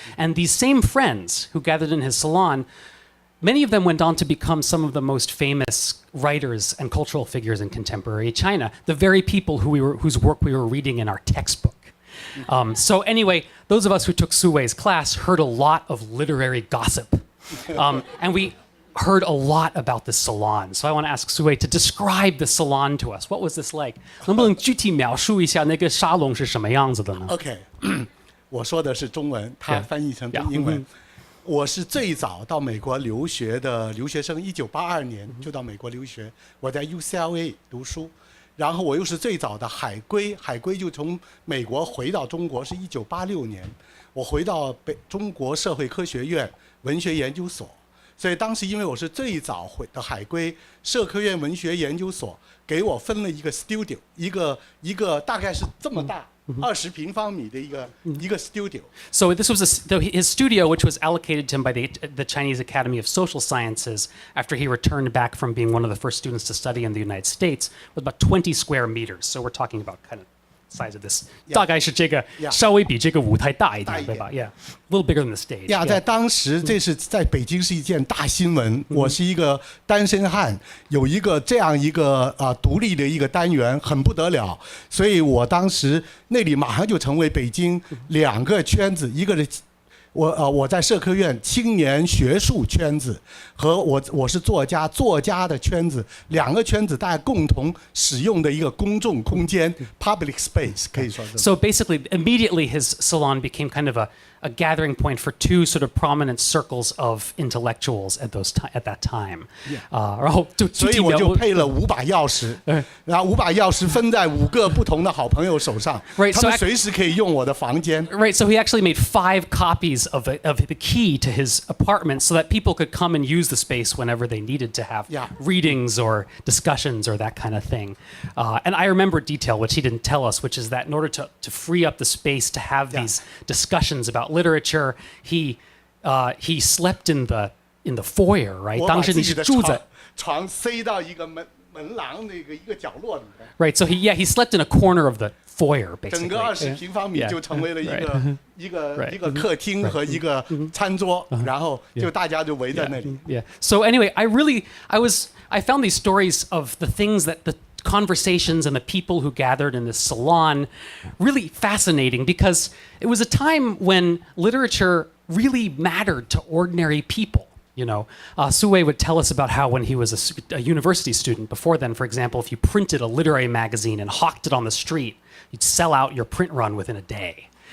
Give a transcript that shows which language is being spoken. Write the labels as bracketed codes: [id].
[en] And these same friends who gathered in his salon, many of them went on to become some of the most famous writers and cultural figures in contemporary China, the very people whose work we were reading in our textbook. So anyway, those of us who took Su Wei's class heard a lot of literary gossip. And we heard a lot about the salon. So I want to ask Su Wei to describe the salon to us. What was this like? [zh] 能不能具体描述一下那个沙龙是什么样子的呢？ OK， 我说的是中文，他翻译成英文。我是最早到美国留学的留学生，1982年就到美国留学，我在 UCLA 读书，然后我又是最早的海归，海归就从美国回到中国是1986年，我回到中国社会科学院文学研究所，所以当时因为我是最早回的海归，社科院文学研究所给我分了一个 studio， 一个大概是这么大。 20平方米的一个 studio. [en] So this was his studio, which was allocated to him by the Chinese Academy of Social Sciences after he returned back from being one of the first students to study in the United States, was about 20 square meters. So we're talking about kind of size of this. [zh] 大概是这个稍微比这个舞台大一点，对吧？ [en] Yeah, a little bigger than the stage. [zh] 在当时这是在北京是一件大新闻。我是一个单身汉，有一个这样一个独立的一个单元，很不得了。所以我当时那里马上就成为北京两个圈子，一个是我在社科院青年学术圈子和我是作家的圈子，两个圈子大家共同使用的一个公众空间 [en] public space [zh] 可以说是。 [en] So basically, immediately his salon became kind of a gathering point for two sort of prominent circles of intellectuals at that time. [zh] 然后所以我就配了5把钥匙，然后5把钥匙分在5个不同的好朋友手上，他们随时可以用我的房间。 [en] Right, so he actually made 5 copies of the key to his apartment so that people could come and use the space whenever they needed to have readings or discussions or that kind of thing. And I remember a detail which he didn't tell us, which is that in order to free up the space to have these discussions about literature, he slept in the foyer, right? [zh] 我把自己的床塞到一个门廊的一个角落里面。 [en] Right, so he slept in a corner of the foyer, basically. [zh] 整个20平方米就成为了一个客厅和一个餐桌，然后就大家就围在那里。 [en] Yeah. So anyway, I found these stories of the things that the conversations and the people who gathered in this salon really fascinating because it was a time when literature really mattered to ordinary people. You know, Su Wei would tell us about how when he was a university student, before then, for example, if you printed a literary magazine and hawked it on the street, you'd sell out your print run within a day.